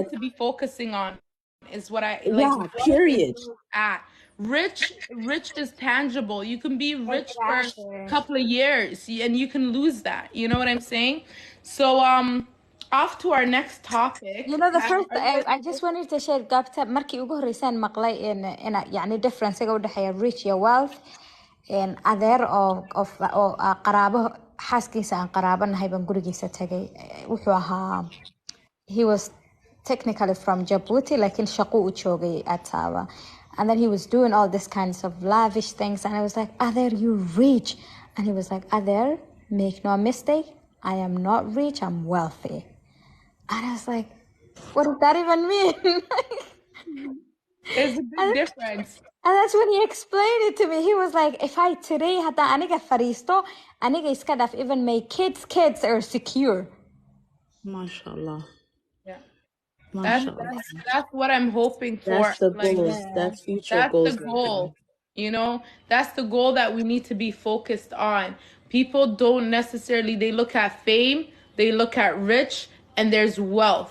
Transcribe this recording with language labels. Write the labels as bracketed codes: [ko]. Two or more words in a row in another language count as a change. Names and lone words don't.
[en] need to be focusing on, is what I like. Yeah, Wealth is period. where it's at. Rich is tangible. You can be rich for a Exactly. couple of years and you can lose that. You know what I'm saying? So off to our next topic. You know, the first, Are you guys I just wanted to share [so] قابتا markii ugu horeysaan maqlay in يعني difference u dhaxeeya rich iyo wealth in adeer oo qaraabo xaaskiisa aan qaraabanahay baan gurigiisa tagay wuxuu ahaa [en] he was technically from Djibouti لكن [so] shaqo u joogay [en] at Tawa, and then he was doing all this kinds of lavish things, and I was like, Ader, you're rich. And he was like, Ader, make no mistake, I am not rich, I'm wealthy. And I was like, what does that even mean? There's a big difference. And that's when he explained it to me. He was like, if I today [so] hada aniga fariisto, aniga iska daf, [en] even my kids are secure. MashaAllah. Yeah. MashaAllah. That's what I'm hoping for. That's the Like, goals. That's future that's goals. the goal. You know, that's the goal that we need to be focused on. People don't necessarily, they look at fame, they look at rich, and there's wealth.